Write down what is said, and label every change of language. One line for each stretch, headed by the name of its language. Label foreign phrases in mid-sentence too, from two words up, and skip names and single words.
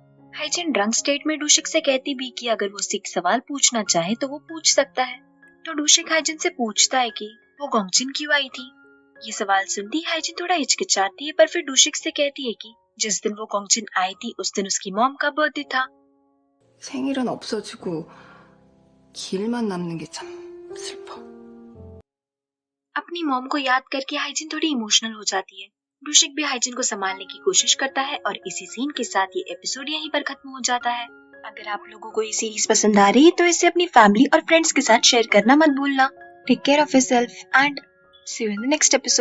Hindi: हाइजिन
English: drunk state
Hindi: में डूशिक से कहती भी कि अगर वो सिख सवाल पूछना चाहे तो वो पूछ सकता है। तो डूशिक हाइजिन से पूछता है कि वो गोंगजिन क्यों आई थी। ये सवाल सुनती हाइजिन थोड़ा हिचकिचाती है, पर फिर डूशिक से कहती है कि जिस दिन वो गोंगजिन आई थी उस दिन उसकी मॉम का बर्थडे था।
Korean: 생일은 없어지고 길만 남는 게 참 슬퍼.
Hindi: अपनी मॉम को याद करके हाइजिन थोड़ी इमोशनल हो जाती है। डूशिक भी हाइजिन को संभालने की कोशिश करता है और इसी सीन के साथ ये एपिसोड यहीं पर खत्म हो जाता है। अगर आप लोगों को ये सीरीज पसंद आ रही है तो इसे अपनी फैमिली और फ्रेंड्स के साथ शेयर करना मत भूलना।
English: take care of yourself and see you in the next episode.